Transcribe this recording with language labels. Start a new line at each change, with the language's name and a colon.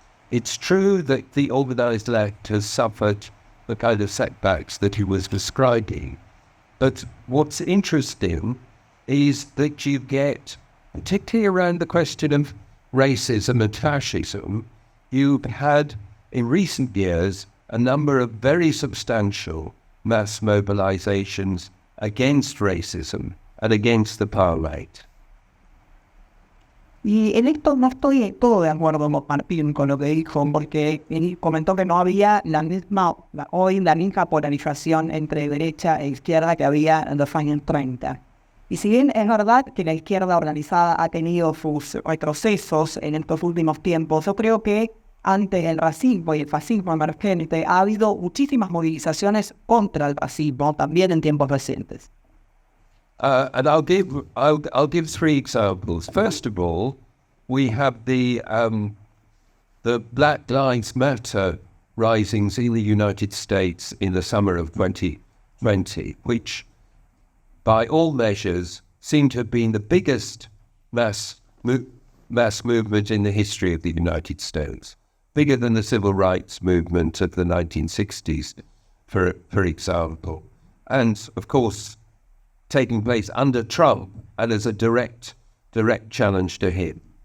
English: It's true that the organized left has suffered the kind of setbacks that he was describing, but what's interesting is that you get, particularly around the question of racism and fascism, you've had in recent years a number of very substantial mass mobilizations against racism and against the far right.
Spanish: Y en esto no estoy del todo de acuerdo con Martín con lo que dijo, porque él comentó que no había la misma polarización entre derecha e izquierda que había en los años 30. Y si bien es verdad que la izquierda organizada ha tenido sus retrocesos en estos últimos tiempos, yo creo que ante el racismo y el fascismo emergente ha habido muchísimas movilizaciones contra el racismo también en tiempos recientes.
English: And I'll give three examples. First of all, we have the Black Lives Matter risings in the United States in the summer of 2020, which, by all measures, seem to have been the biggest mass movement in the history of the United States, bigger than the civil rights movement of the 1960s, for example, and of course taking place under Trump and as a direct challenge to him.